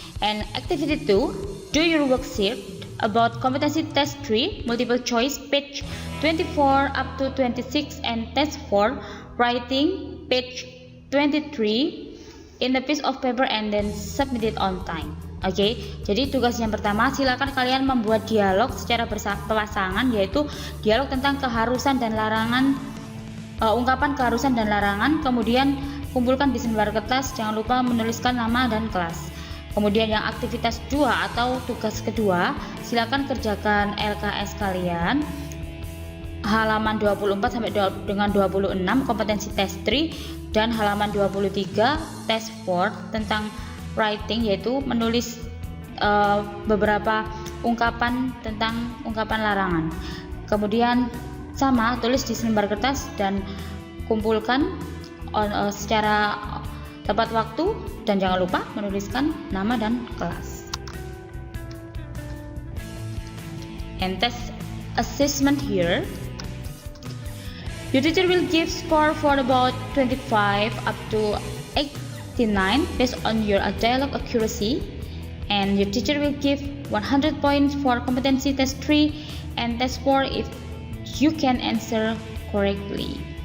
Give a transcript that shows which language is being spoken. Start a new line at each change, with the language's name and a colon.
English: And activity 2, do your worksheet about competency test 3, multiple choice, page 24 up to 26, and test 4, writing, page 23, in a piece of paper and then submit it on time.
Indonesian: Oke, jadi tugas yang pertama, silakan kalian membuat dialog secara berpasangan, yaitu dialog tentang keharusan dan larangan, ungkapan keharusan dan larangan. Kemudian kumpulkan di selembar kertas, jangan lupa menuliskan nama dan kelas. Kemudian yang aktivitas 2 atau tugas kedua, silakan kerjakan LKS kalian halaman 24 sampai dengan 26 kompetensi tes 3, dan halaman 23 tes 4 tentang writing, yaitu menulis beberapa ungkapan tentang ungkapan larangan. Kemudian sama, tulis di selembar kertas dan kumpulkan secara tepat waktu, dan jangan lupa menuliskan nama dan kelas.
English: And test assessment here. Your teacher will give score for about 25 up to 89 based on your dialogue accuracy, and your teacher will give 100 points for competency test 3 and test 4 if you can answer correctly.